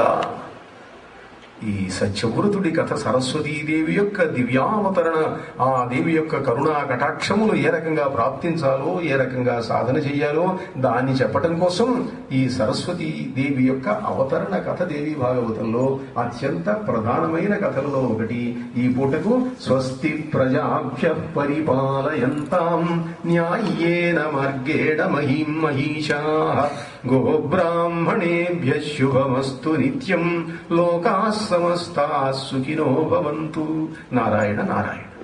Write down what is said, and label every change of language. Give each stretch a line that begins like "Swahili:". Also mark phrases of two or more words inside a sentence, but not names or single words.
Telugu: ఈ సత్యవ్రతుడి కథ సరస్వతీదేవి యొక్క దివ్యావతరణ, ఆ దేవి యొక్క కరుణా కటాక్షములు ఏ రకంగా ప్రాప్తించాలో, ఏ రకంగా సాధన చెయ్యాలో దాన్ని చెప్పటం కోసం ఈ సరస్వతీ దేవి యొక్క అవతరణ కథ దేవి భాగవతంలో అత్యంత ప్రధానమైన కథలలో ఒకటి. ఈ పూటకు
Sanskrit: స్వస్తి ప్రజాభ్య పరిపాలయంతాం న్యాయేన మార్గేణ మహీం మహీషాః గోబ్రాహ్మణేభ్యః శుభమస్తు నిత్యం లోకాః సమస్తాః సుఖినో భవంతు. నారాయణ నారాయణ.